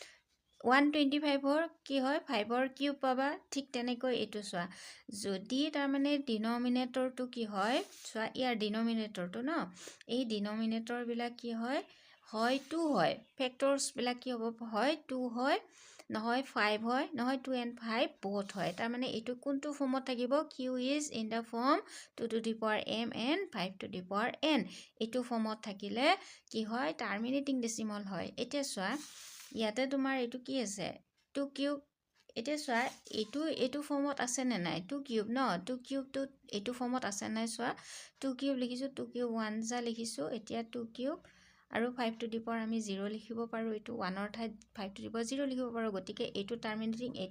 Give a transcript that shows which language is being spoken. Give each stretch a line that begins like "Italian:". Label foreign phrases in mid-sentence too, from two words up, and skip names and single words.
Assamese: 125 ৰ কি হয় 5 ৰ কিউব পাবা ঠিক তেনেকৈ এটো সোয়া যদি তাৰ মানে ডিনোমিনেটৰটো কি হয় সোয়া ইয়াৰ ডিনোমিনেটৰটো ন এই ডিনোমিনেটৰ বিলাক কি হয় 2 হয় ফেক্টৰস বিলাক কি হ'ব হয় 2 হয় নহয় 5 হয় নহয়
English: 2 and 5 both
Assamese: হয় তাৰ মানে এটো কোনটো ফৰ্মত থাকিব
English: q is in the form 2 to the power m and 5 to the power n
Assamese: এটো ফৰ্মত থাকিলে কি হয়
English: terminating decimal
Assamese: হয় এতিয়া সোয়া ইয়াতে তোমাৰ এটো কি আছে 2 কিউব এতিয়া সোয়া এটো ফৰ্মত আছে নে নাই 2 কিউব ন 2 কিউব টো এটো ফৰ্মত আছে নাই সোয়া 2 কিউব লিখিছো 2 কিউব 1 যা লিখিছো এতিয়া 2 কিউব আৰু 5
English: to the power
Assamese: আমি 0 লিখিব পাৰোঁ এইটো 1ৰ ঠাইত 5
English: to the power
Assamese: 0 লিখিব পাৰোঁ গতিকে এইটো
English: টাৰ্মিনেটিং